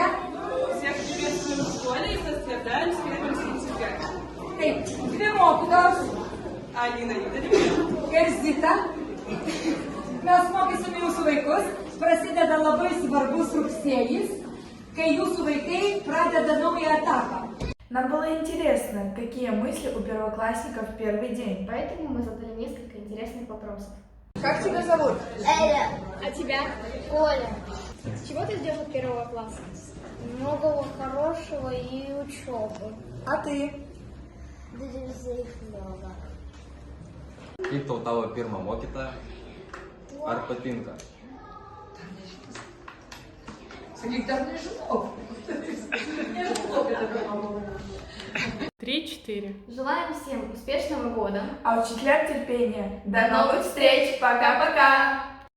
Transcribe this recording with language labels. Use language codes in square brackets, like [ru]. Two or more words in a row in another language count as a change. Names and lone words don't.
[ru] Всех приветствуем в школе и поздравляем с 1 сентября. [lt] Taip, dvi mokytojos Alina Igorėvienė ir Zita. Mes mokysime jūsų vaikus. Prasideda labai svarbus rugsėjis, kai jūsų vaikai pradeda naują etapą. [ru] Нам было интересно, какие мысли у первоклассников в первый день. Поэтому мы задали несколько интересных вопросов. Как тебя зовут? Эля, А тебя? Коля, Чего ты ждешь от первого класса? многого хорошего и учебы. А ты? Друзей много. [lt] Kaip tau tavo pirmą mokytoją? Ar patinka? Sakyk, dar nežinau. Nežinau, apie tave kalbama. 3-4. [ru] Желаем всем успешного года. А учителям терпения. До новых встреч! Пока-пока!